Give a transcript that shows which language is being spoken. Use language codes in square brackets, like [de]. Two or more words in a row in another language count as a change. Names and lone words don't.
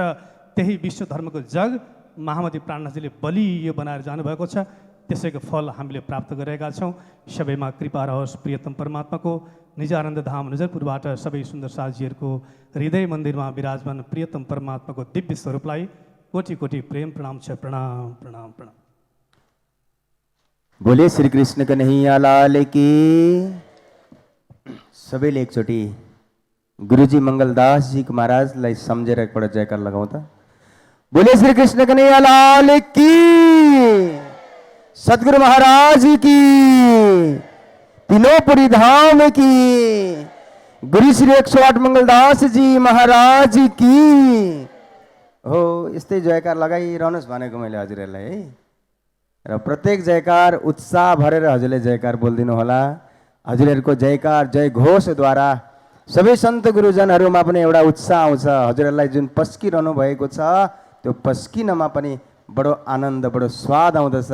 [ne] त्यही विश्व धर्मको जग महामती प्राणनाथजीले बलियो बनाएर जानुभएको छ। त्यसैको फल हामीले प्राप्त गरेका छौँ। सबैमा कृपा रहोस् प्रियतम परमात्माको। निजानन्द धाम नजरपुरबाट सबै सुन्दर साथीहरूको हृदय मन्दिरमा विराजमान प्रियतम परमात्माको दिव्य स्वरूपलाई कोटि कोटि प्रेम प्रणाम छ। प्रणाम प्रणाम प्रणाम। [hi] बोले श्री कृष्ण कन्हैया लाल की। [ne] सबैले एकचोटि गुरुजी मङ्गलदास जी महाराजलाई सम्झेर एकपल्ट जयकार लगाउँ त। [hi] बोले श्री कृष्ण कन्हैया लाल की, सद्गुरु महाराज की, तीनों धाम की, गुरु श्री 108 मङ्गलदास जी महाराज की। [ne] हो यस्तै जयकार लगाइरहनुहोस् भनेको मैले हजुरहरूलाई है। र प्रत्येक जयकार उत्साह भरेर हजुरले जयकार बोलिदिनु होला। हजुरहरूको जयकार जय घोषद्वारा सबै सन्त गुरुजनहरूमा पनि एउटा उत्साह आउँछ। हजुरहरूलाई जुन पस्किरहनु भएको छ त्यो पस्किनमा पनि बडो आनन्द, बडो स्वाद आउँदछ।